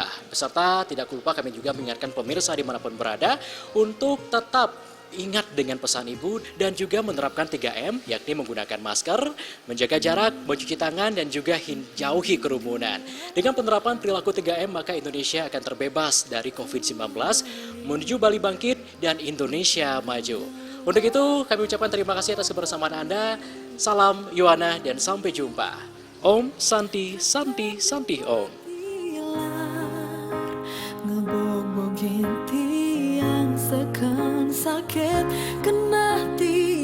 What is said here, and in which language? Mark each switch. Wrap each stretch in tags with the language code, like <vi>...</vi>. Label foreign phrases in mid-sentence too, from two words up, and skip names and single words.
<id>Beserta tidak lupa kami juga mengingatkan pemirsa dimanapun berada untuk tetap ingat dengan pesan ibu dan juga menerapkan 3M, yakni menggunakan masker, menjaga jarak, mencuci tangan, dan juga jauhi kerumunan. Dengan penerapan perilaku 3M, maka Indonesia akan terbebas dari COVID-19, menuju Bali bangkit dan Indonesia maju. Untuk itu, kami ucapkan terima kasih atas kebersamaan Anda. Salam Yohana dan sampai jumpa.</id> <sa>ॐ शान्ति शान्ति शान्ति ॐ.</sa> <ban>Ngebog-bogin tiang sekan sakit kena tiang.</ban>